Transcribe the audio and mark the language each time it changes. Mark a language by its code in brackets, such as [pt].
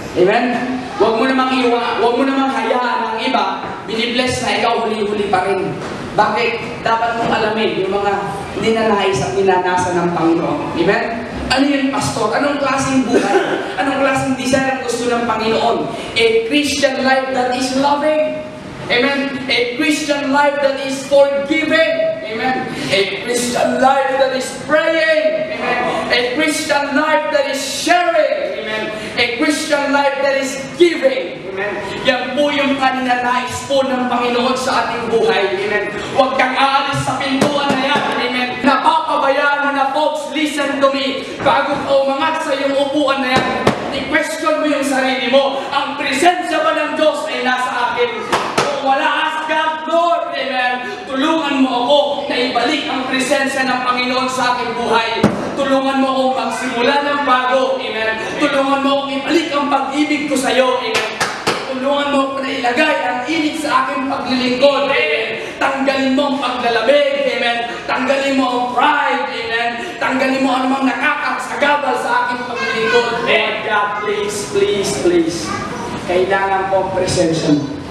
[tl] Amen? Huwag mo namang hayaan ng iba, binibless na ikaw huli-huli pa rin. Bakit? Dapat mong alamin yung mga ninanais at ninanasa ng Panginoon. Amen? Ano yung pastor? Anong klaseng buhay? Anong klaseng desire ang gusto ng Panginoon? [en] A Christian life that is loving. Amen? A Christian life that is forgiving. Amen? A Christian life that is praying. Amen? A Christian life that is sharing. Amen? A Christian life that is giving. Amen? [tl] Yan po yung kaninanais po ng Panginoon sa ating buhay. Amen? Huwag kang aalis sa pintuan na yan. Amen? Napapabayaan mo na, [en] folks, listen to me. [tl] Bago ka umangat sa iyong upuan na yan, i-question mo yung sarili mo. Ang presensya ba ng Diyos ay nasa akin? Kung wala, [en] ask God, [tl] Lord, amen, tulungan mo ako na ibalik ang presensya ng Panginoon sa aking buhay. Tulungan mo akong magsimula ng bago, amen. Tulungan mo akong ibalik ang pag-ibig ko sa iyo, amen. Tulungan mo ako na ilagay ang init sa aking paglilingkod, amen. Tanggalin mo ang paglalamig, amen. Tanggalin mo ang pride, amen. Tanggalin mo anumang nakakasagabal sa aking paglilingkod. [en] Lord God, please, please, please. [tl] Kailangan ko ang presensya mo.